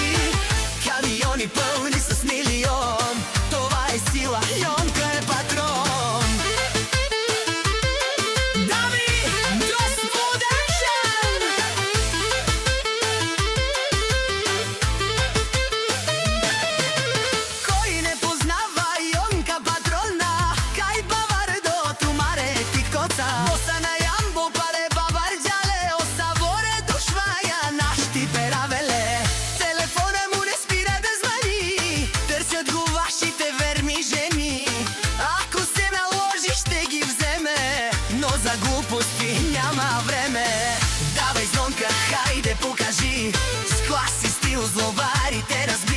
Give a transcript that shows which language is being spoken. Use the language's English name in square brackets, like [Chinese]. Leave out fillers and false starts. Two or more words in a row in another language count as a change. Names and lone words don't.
[Bulgarian] Камиони пълни с милион, това е сила, Йонка е патрон. Дами, господачен! Кой не познава Йонка Патрона? [Romany] Кай бавардо тумаре ти коца? Боса на Ямбо паре баварджале, осаворе душваја нашти перавеле. [Bulgarian] Телефона му не спира да звъни, търсят го вашите верни жени. Ако се наложи, ще ги вземе, но за глупости няма време. Давай, звонка, хайде покажи с клас и стил злобарите разби.